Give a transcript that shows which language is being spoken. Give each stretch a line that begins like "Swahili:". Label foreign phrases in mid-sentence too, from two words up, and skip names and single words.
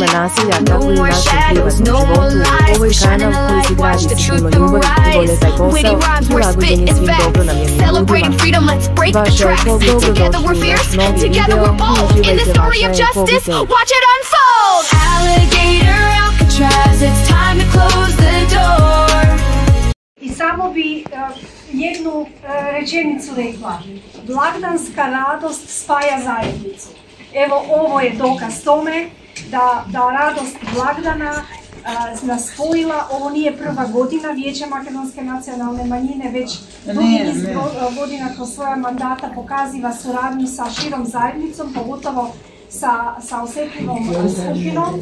English: No more shadows, no more lies. We're shining a light, watch the truth arise. Witty rhymes, we're spitting facts. Celebrating freedom, let's break the tracks. Together we're fierce, together we're bold. In the story of justice, watch it unfold. Alligator Alcatraz, it's time to close the door.
Croatian: I samo bi jednu rečenicu rekla. Blagdanska radost spaja zajednicu. Evo, ovo je dokaz tome da radost blagdana nas spojila. Ovo nije prva godina Vijeća makedonske nacionalne manjine, već dugi niz godina kroz svoja mandata pokaziva suradnju sa širom zajednicom, pogotovo sa osjetljivom skupinom.